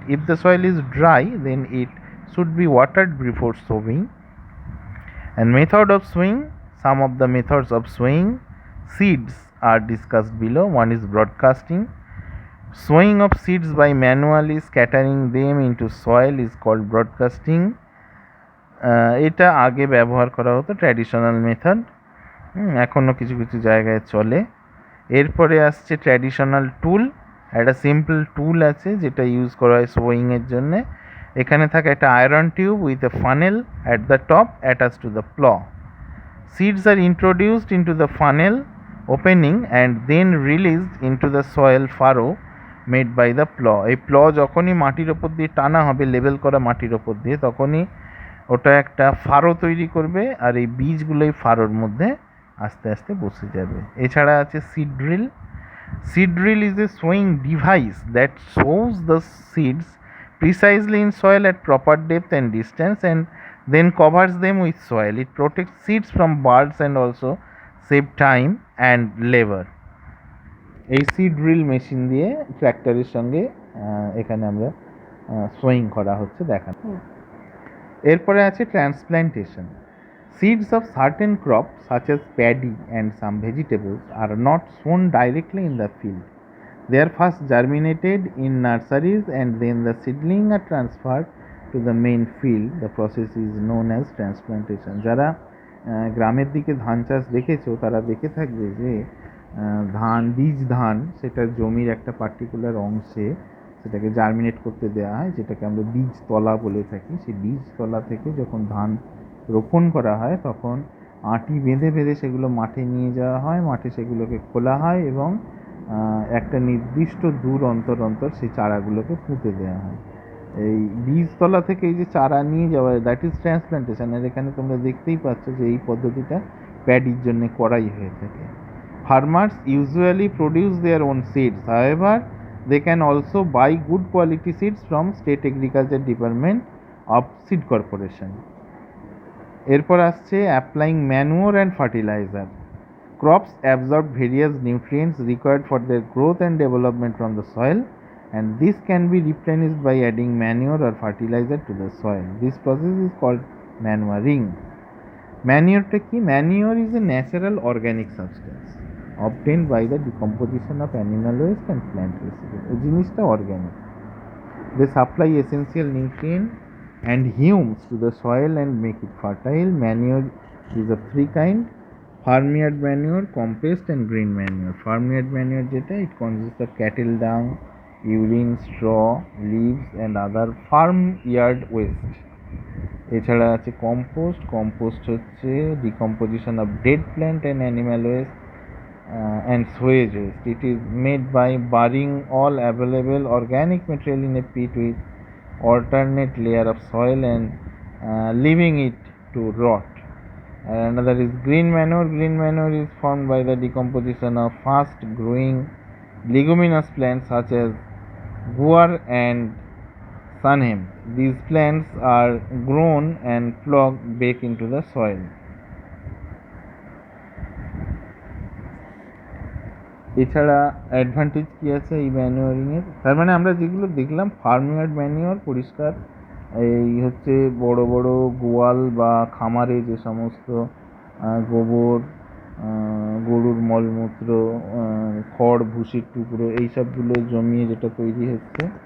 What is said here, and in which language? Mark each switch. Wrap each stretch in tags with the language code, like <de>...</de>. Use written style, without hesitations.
<en>If the soil is dry, then it should be watered before sowing. And method of sowing. Some of the methods of sowing seeds are discussed below. One is broadcasting. Sowing of seeds by manually scattering them into soil is called broadcasting.</en> <bn>এটা আগে ব্যবহার করা হতো traditional method, এখনও কিছু কিছু জায়গায় চলে। এরপরে আসছে ট্র্যাডিশনাল টুল। একটা সিম্পল টুল আছে যেটা ইউজ করা হয় সোয়িংয়ের জন্যে। এখানে থাকে একটা</bn> <en>Iron tube with a funnel at the top attach to the plough. Seeds are introduced into the funnel opening and then released into the soil furrow made by the plough.</en> <bn>এই প্ল যখনই মাটির ওপর দিয়ে টানা হবে, লেবেল করা মাটির ওপর দিয়ে, তখনই ওটা একটা ফারো তৈরি করবে, আর এই বীজগুলোই ফারোর মধ্যে আস্তে আস্তে বসে যাবে। এছাড়া আছে seed drill.</bn> <en>Seed drill is a sowing device that sows the seeds precisely in soil at proper depth and distance and then covers them with soil. It protects seeds from birds and also save time and labor.</en> <bn>এই seed drill machine দিয়ে ট্র্যাক্টরের সঙ্গে এখানে আমরা sewing করা হচ্ছে দেখানো। এরপরে আছে transplantation.</bn> <en>Seeds of certain crops such as paddy and some vegetables are not sown directly in the field. They are first germinated in nurseries and then the seedling are transferred to the main field. The process is known as transplantation.</en> <bn>যারা গ্রামের দিকে ধান চাষ দেখেছো তারা দেখে থাকবে যে বীজ ধান সেটা জমির একটা পার্টিকুলার অংশে সেটাকে জার্মিনেট করতে দেওয়া হয়, যেটাকে আমরা বীজতলা বলে থাকি। সেই বীজতলা থেকে যখন ধান রোপণ করা হয় তখন আঁটি বেঁধে বেঁধে সেগুলো মাঠে নিয়ে যাওয়া হয়, মাঠে সেগুলোকে খোলা হয় এবং একটা নির্দিষ্ট দূর অন্তর অন্তর সেই চারাগুলোকে পুঁতে দেওয়া হয়। এই বীজতলা থেকে এই যে চারা নিয়ে যাওয়া,</bn> <en>That is transplantation.</en> <bn>আর এখানে তোমরা দেখতেই পাচ্ছ যে এই পদ্ধতিটা প্যাডির জন্য করাই হয়ে থাকে।</bn> <en>Farmers usually produce their own seeds, however they can also buy good quality seeds from state agriculture department of seed corporation.</en> <bn>এরপর আসছে</bn> <en>Applying manure and fertiliser. Crops absorb various nutrients required for their growth and development from the soil and this can be replenished by adding manure or fertiliser to the soil. This process is called manuring.</en> <bn>ম্যানিওরটা কি?</bn> <en>Manure is a natural organic substance obtained by the decomposition of animal waste and plant residue.</en> <bn>এই জিনিসটা organic.</bn> <en>They supply essential nutrients and humus to the soil and make it fertile. Manure is of three kinds: farmyard manure, compost and green manure. Farmyard manure যেটা, it consists of cattle dung, urine, straw, leaves and other farmyard waste.</en> <bn>এছাড়া আছে compost. Compost হচ্ছে</bn> <en>Decomposition of dead plant and animal waste and sewage waste. It is made by burying all available organic material in a pit with alternate layer of soil and leaving it to rot. And another is green manure. Green manure is formed by the decomposition of fast growing leguminous plants such as guar and sunham. These plants are grown and plugged back into the soil.</en> <bn>এছাড়া advantage কী আছে এই ম্যানিওরিংয়ের? তার মানে আমরা যেগুলো দেখলাম ফার্মইয়ার্ড manure, পরিষ্কার এই হচ্ছে বড় বড় গোয়াল বা খামারে যে সমস্ত গোবর, গরুর মলমূত্র, খড়, ভুসির টুকরো এইসবগুলো জমিয়ে যেটা তৈরি হচ্ছে।</bn>